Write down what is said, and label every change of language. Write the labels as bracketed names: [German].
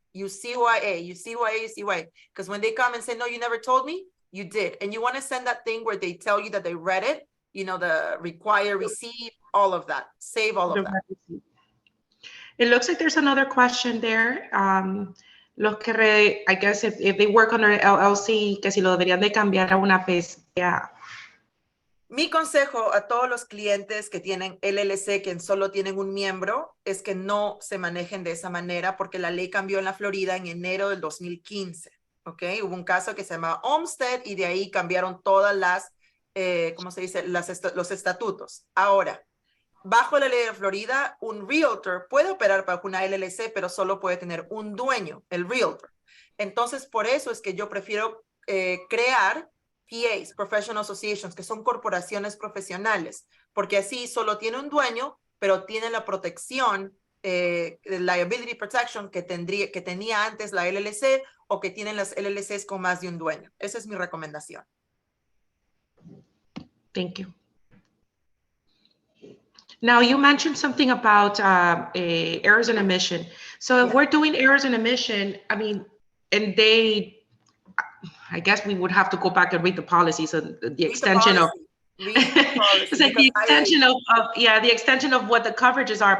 [English] You CYA, you CYA, you CYA. Because when they come and say, no, you never told me, you did. And you want to send that thing where they tell you that they read it, the require receipt, all of that. Save all of that. It looks like there's another question there. I guess if they work under LLC, [Spanish] que si lo deberían de cambiar a una PSA. Mi consejo a todos los clientes que tienen LLC, que solo tienen un miembro, es que no se manejen de esa manera porque la ley cambió en la Florida en enero del 2015. ¿Ok? Hubo un caso que se llama Olmsted y de ahí cambiaron todas las, ¿cómo se dice? Los estatutos. Ahora, bajo la ley de Florida, un realtor puede operar bajo una LLC, pero solo puede tener un dueño, el realtor. Entonces, por eso es que yo prefiero crear PAs, Professional Associations, que son corporaciones profesionales, porque así solo tiene un dueño, pero tiene la protección, liability protection que tenía antes la LLC o que tienen las LLCs con más de un dueño. Esa es mi recomendación. [English] Thank you. Now, you mentioned something about errors and omission. So if we're doing errors and omission, and I guess we would have to go back and read the policy. So the extension of it's like the extension the extension of what the coverages are.